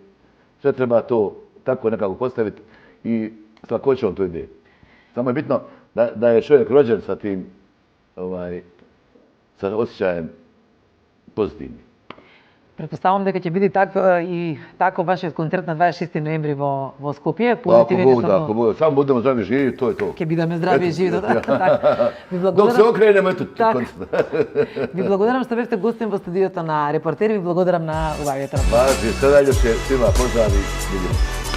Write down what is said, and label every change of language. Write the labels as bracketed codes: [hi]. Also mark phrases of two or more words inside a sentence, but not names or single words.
[bs] Sve treba to tako nekako postaviti i s lakoćom to ide. Samo je bitno da je čovjek rođen sa tim, sa osjećajem pozitivnim. Pretpostavljam da će biti tako vašeg [mk] konцерт на 26. ноември во Скопје. [bs] Ako Bog, samo budemo zdravi živi, to je to. [mk] Ќе бидеме здрави и живи. [bs] Dok se okrenemo, eto. [mk] Ви благодарам што бевте гостин во студиото на Репортери, ви благодарам на убавиот разговор. [bs] Važi, sada još je svima pozdravi, vidimo.